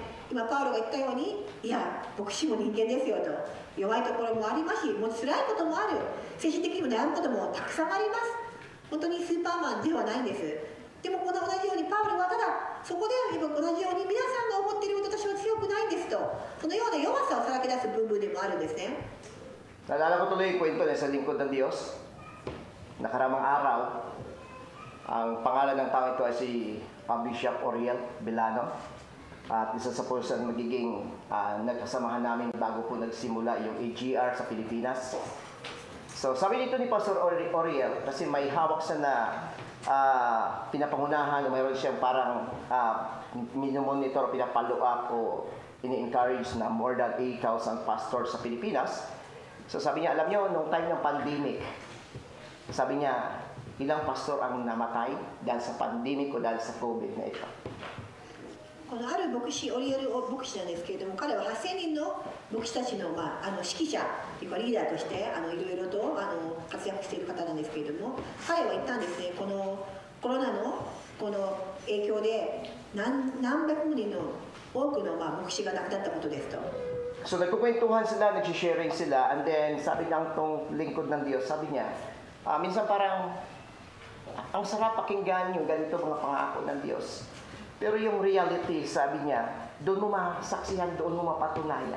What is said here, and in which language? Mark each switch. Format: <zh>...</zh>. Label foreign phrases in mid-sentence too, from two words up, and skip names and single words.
<ja>今パウロが言ったように、いや牧師も人間ですよと、弱いところもありますし、もう辛いこともある、精神的にも悩むこともたくさんあります。本当にスーパーマンではないんです。でもこの同じようにパウロはただそこで同じように皆さんが思っているほど私は強くないんですと、そのような弱さをさらけ出すもあるんですね。</ja> <tl>Naalala ko tuloy yung kwento na sa lingkod ng Diyos. Nakaramang araw, ang pangalan ng tao ito ay si Bishop Oriel Bilano. At isa sa person magiging nagkasamahan namin bago po nagsimula yung AGR sa Pilipinas. So sabi dito ni Pastor Oriel, kasi may hawak siya na pinapangunahan o mayroon siyang parang minomonitor, pinapalo up o ini-encourage na</tl> <en>more than 8,000 pastors</en> <tl>sa Pilipinas. So sabi niya, alam niyo, nung time ng pandemic, sabi niya, ilang pastor ang namatay dahil sa pandemic o dahil sa COVID na ito.</tl> <ja>このある牧師、オリエル牧師なんですけれども、彼は8000人の牧師たちの、指揮者というかリーダーとしていろいろと活躍している方なんですけれども、彼は言ったんですね、このコロナのこの影響で何百人の多くの牧師が亡くなったことですと。</ja> <tl>So nagkukwentuhan sila, nagsisharing sila, and then sabi ng tong lingkod ng Diyos, sabi niya, minsan parang ang sarap pakinggan yung ganito mga pangako ng Diyos. Pero yung reality, sabi niya, doon mo masaksihan, doon mo mapatunayan.</tl>